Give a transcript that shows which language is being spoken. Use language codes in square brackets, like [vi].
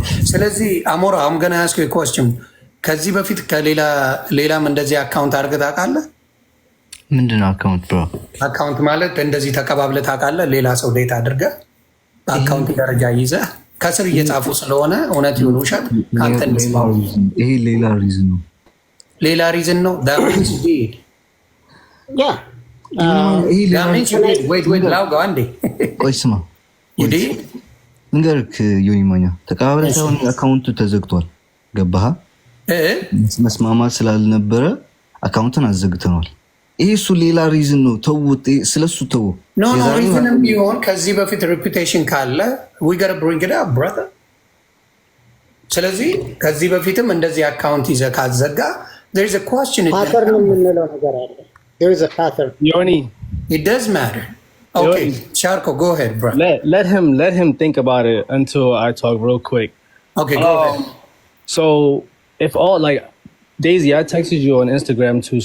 [am] ስለዚህ አሞራ [en] I'm gonna ask you a question. [am] ከዚህ በፊት ሌላም እንደዚህ አካውንት አድርገህ ታውቃለህ? ምንድን ነው አካውንት ብሮ? አካውንት ማለት እንደዚህ ተቀባብለህ ታውቃለህ? ሌላ ሰው ዴት አድርገህ በአካውንት ደረጃ ይዘህ ከስር እየጻፉ ስለሆነ እውነት ይሁን ውሸት ካንተ እንስማው። ይሄ ሌላ ሪዝን ነው። ሌላ ሪዝን ነው። [en] that means you did. Yeah. that means you did. [am] wait ላውጋው አንዴ። ቆይ ስማ። [en] you did? [am] እንገርክ ዮኒ ማኛ ተቀባብለህ ሳይሆን አካውንቱ ተዘግቷል። ገባህ? መስማማት ስላልነበረ አካውንትን አዘግተናል። ይሄ እሱ ሌላ ሪዝን ነው። ተውት፣ ስለሱ ተው። ኖ ሪዝንም ቢሆን ከዚህ በፊት ሬፑቴሽን ካለ [en] we gotta bring it up brother። [am] ስለዚህ ከዚህ በፊትም እንደዚህ አካውንት ይዘህ ካዘጋ [en] there is a question pattern [am] የምንለው ነገር አለ። [en] there is a pattern. Yoni, it does matter. Okay, Sharko, go ahead, bro. Let him think about it until I talk real quick. Okay, go ahead. So if all like Daisy, I texted you on Instagram too.